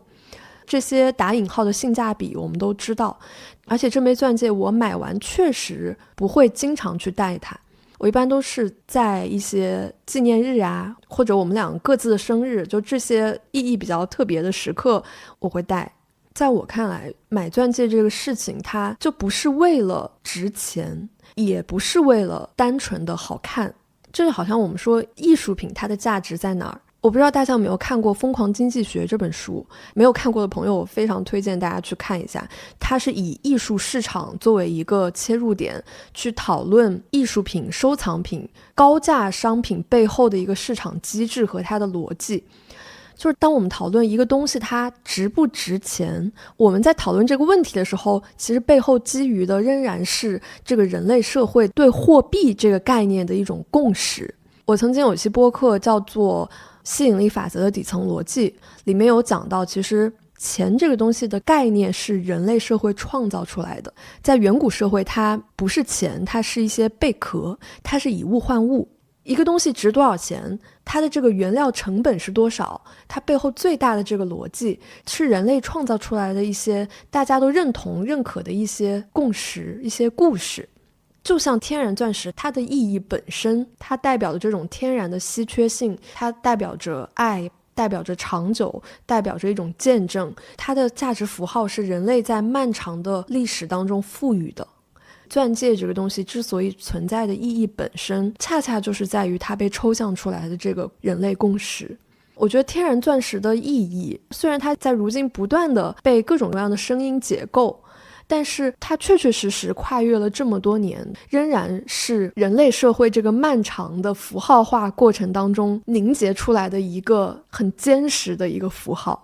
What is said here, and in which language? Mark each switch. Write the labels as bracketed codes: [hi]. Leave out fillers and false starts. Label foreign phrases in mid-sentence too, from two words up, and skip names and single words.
[zh] 這些打引號的性價比我們都知道，而且這枚鑽戒我買完確實不會經常去戴它，我一般都是在一些紀念日啊，或者我們倆各自的生日，就這些意義比較特別的時刻我會戴。在我看來，買鑽戒這個事情，它就不是為了值錢，也不是為了單純的好看。就是好像我們說藝術品它的價值在哪兒？我不知道大家有沒有看過《瘋狂經濟學》這本書，沒有看過的朋友我非常推薦大家去看一下。它是以藝術市場作為一個切入點，去討論藝術品、收藏品、高價商品背後的一個市场機制和它的邏輯。就是當我們討論一個東西它值不值錢，我們在討論這個問題的時候，其實背後基於的仍然是這個人類社會對貨幣這個概念的一種共識。我曾經有一期播客叫做吸引力法則的底層邏輯，裡面有講到，其實錢這個東西的概念是人類社會創造出来的。在遠古社會，它不是錢，它是一些貝殼，它是以物換物。一個東西值多少錢，它的這個原料成本是多少，它背後最大的這個邏輯是人類創造出來的一些大家都認同認可的一些共識，一些故事。就像天然鑽石，它的意義本身，它代表的这種天然的稀缺性，它代表着愛，代表着長久，代表着一种見證。它的价值符號是人類在漫長的歷史當中賦予的。鑽戒這個東西之所以存在的意義本身，恰恰就是在於它被抽象出來的這個人類共識。我覺得天然鑽石的意義，雖然它在如今不斷的被各種各樣的聲音解構，但是它確確實實跨越了這麼多年，仍然是人類社會這個漫長的符號化過程當中凝結出來的一個很堅實的一個符號。